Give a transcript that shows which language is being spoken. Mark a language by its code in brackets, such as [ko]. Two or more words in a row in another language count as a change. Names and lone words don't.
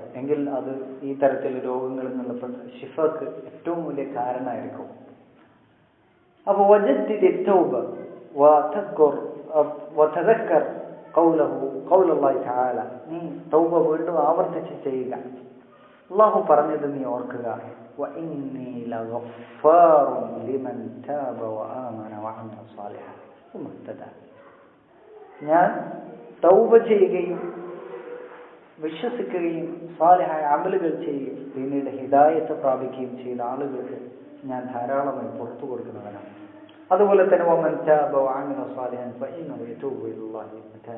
[ml] എങ്കിൽ അത് ഈ തരത്തിൽ രോഗങ്ങളിൽ നിന്നുള്ള ശിഫക്ക് ഏറ്റവും വലിയ കാരണമായിരിക്കും. അപ്പൊ [ar] وجددي توبة وتذكر وتذكر قول الله تعالى, [ml] നീ തൗബ വീണ്ടും ആവർത്തിച്ച് ചെയ്യുക. അള്ളാഹു പറഞ്ഞത് നീ ഓർക്കുക, [ar] وإني لغفار لمن تاب وآمن وعمل صالحا ثم اهتدى. [ml] ഞാൻ തൗബ ചെയ്യുകയും വിശ്വസിക്കുകയും സാലിഹായ അമലുകൾ ചെയ്യുകയും പിന്നീട് ഹിദായത്ത് പ്രാപിക്കുകയും ചെയ്ത ആളുകൾക്ക് ഞാൻ ധാരാളമായി പുറത്തു കൊടുക്കുന്നവനാണ്. അതുപോലെ തന്നെ [ar] ومن تاب وعمل صالحا فإنه يتوب إلى الله متابا.